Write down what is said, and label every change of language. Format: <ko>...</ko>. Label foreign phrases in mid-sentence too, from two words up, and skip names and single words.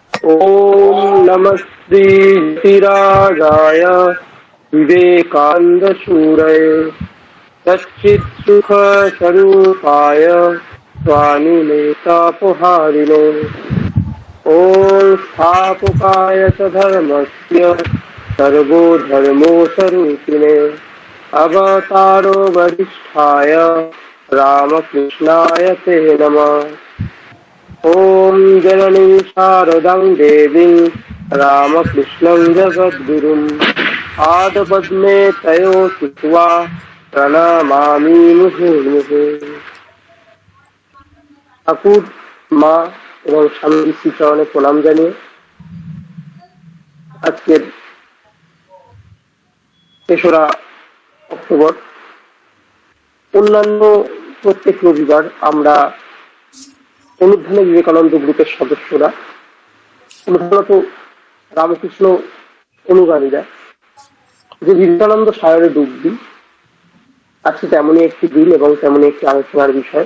<sa>ॐ नमस्ते श्रीराजाय विवेकानन्दसूरये सच्चित्सुखस्वरूपाय स्वामिनेतापहारिणे ॐ स्थापकाय च धर्मस्य सर्वधर्मस्वरूपिणे अवतारो वरिष्ठाय रामकृष्णाय ते नमः। ॐ जननी शारदां देवीं रामकृष्णं जगद्गुरुम् आदपद्मे तयो कृत्वा प्रणामामि मुहुर्मुहुः।</sa> <bn>ঠাকুর মা এবং স্বামীর শ্রীচরণে প্রণাম জানিয়ে আজকের ৩রা অক্টোবর অন্যান্য প্রত্যেক রবিবার আমরা অনুধ্যানে বিবেকানন্দ গ্রুপের সদস্যরা প্রধানত রামকৃষ্ণ অনুগামীরা যে বিবেকানন্দ সাগরে ডুব দিই, আজকে তেমনই একটি দিন এবং তেমনই একটি আলোচনার বিষয়।</bn>